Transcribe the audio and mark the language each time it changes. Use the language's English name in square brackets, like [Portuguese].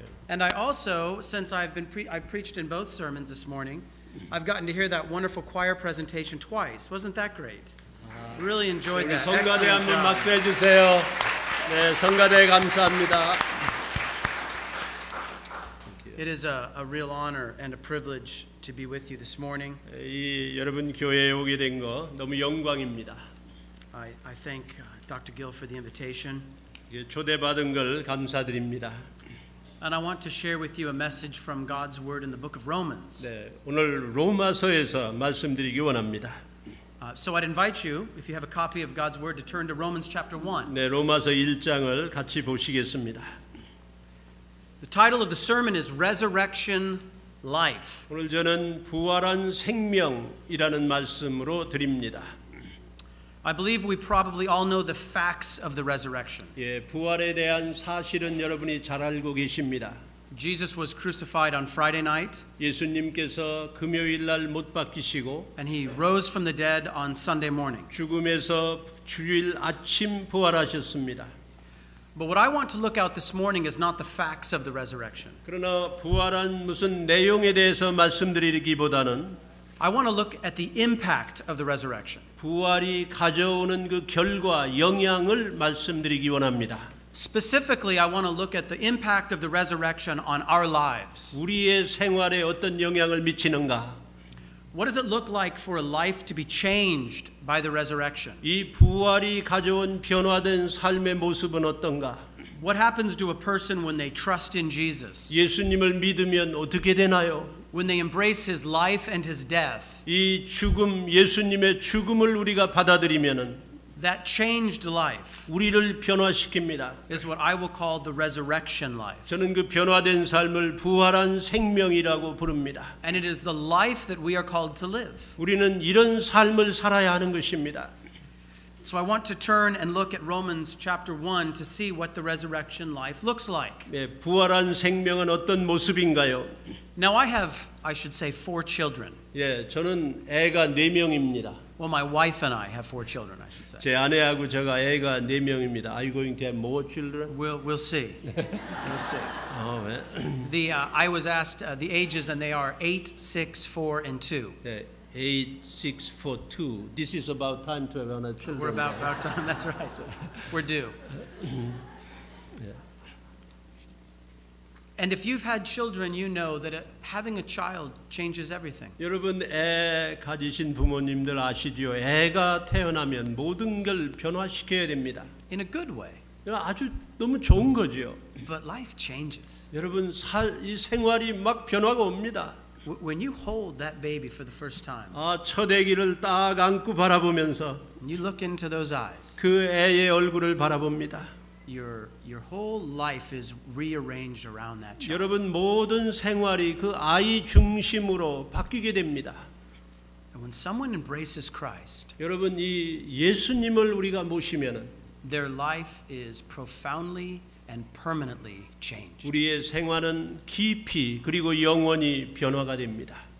[English] And I also, since I've preached in both sermons this morning, I've gotten to hear that wonderful choir presentation twice. Wasn't that great? Really enjoyed that. [Korean] 성가대 [English] Excellent [Korean] 한번 [English] job. [Korean] 박수해 주세요. 네, 성가대 감사합니다. [English] It is a real honor and a privilege to be with you this morning. [Korean] 여러분 교회에 오게 된 거 너무 영광입니다. [English] I thank Dr. Gill for the invitation. [Korean] 초대받은 걸 감사드립니다. [English] And I want to share with you a message from God's Word in the book of Romans. [Korean] 네, 오늘 로마서에서 말씀드리기 원합니다. [English] So I'd invite you, if you have a copy of God's Word, to turn to Romans chapter 1. [Korean] 네, 로마서 1장을 같이 보시겠습니다. [English] The title of the sermon is Resurrection Life. [Korean] 오늘 저는 부활한 생명이라는 말씀으로 드립니다. [English] I believe we probably all know the facts of the resurrection. [Korean] 예, 부활에 대한 사실은 여러분이 잘 알고 계십니다. [English] Jesus was crucified on Friday night, [Korean] 예수님께서 금요일 날 못 박히시고 [English] and he rose from the dead on Sunday morning. [Korean] 죽음에서 주일 아침 부활하셨습니다. [English] But what I want to look at this morning is not the facts of the resurrection. [Korean] 그러나 부활한 무슨 내용에 대해서 말씀드리기보다는 [English] I want to look at the impact of the resurrection. [Korean] 부활이 가져오는 그 결과, 영향을 말씀드리기 원합니다. [English] Specifically, I want to look at the impact of the resurrection on our lives. [Korean] 우리의 생활에 어떤 영향을 미치는가? [English] What does it look like for a life to be changed by the resurrection? [Korean] 이 부활이 가져온 변화된 삶의 모습은 어떤가? [English] What happens to a person when they trust in Jesus? [Korean] 예수님을 믿으면 어떻게 되나요? [English] When they embrace his life and his death? [Korean] 이 죽음, 예수님의 죽음을 우리가 받아들이면은 [English] That changed life [Korean] 우리를 변화시킵니다. [English] is what I will call the resurrection life. [Korean] 저는 그 변화된 삶을 부활한 생명이라고 부릅니다. [English] And it is the life that we are called to live. [Korean] 우리는 이런 삶을 살아야 하는 것입니다. [English] So I want to turn and look at Romans chapter 1 to see what the resurrection life looks like. [Korean] 네, 부활한 생명은 어떤 모습인가요? [English] Now I should say 4 children. [Korean] 예, 저는 애가 4명입니다. [English] Well, my wife and I have 4 children, I should say. [Korean] 제 아내하고 제가 애가 4명입니다. [English] Are you going to have more children? We'll see. We'll see. [Korean] 네. [English] I was asked the ages, and they are 8, 6, 4, and 2. [Korean] 네, 8, 6, 4, 2. [English] This is about time to have another children. We're about time. That's right. We're due. And if you've had children, you know that having a child changes everything. [Korean] 여러분 애 가지신 부모님들 아시죠? 애가 태어나면 모든 걸 변화시켜야 됩니다. [English] In a good way. [Korean] 아주 너무 좋은 거죠. [English] But life changes. [Korean] 여러분 이 생활이 막 변화가 옵니다. [English] When you hold that baby for the first time, [Korean] 첫 아기를 딱 안고 바라보면서 [English] and you look into those eyes, [Korean] 그 애의 얼굴을 바라봅니다. [English] your whole life is rearranged around that child. [Korean] 여러분 모든 생활이 그 아이 중심으로 바뀌게 됩니다. [English] And when someone embraces Christ, [Korean] 여러분 이 예수님을 우리가 모시면은 [English] their life is profoundly and permanently changed. [Korean] 우리의 생활은 깊이 그리고 영원히 변화가 됩니다.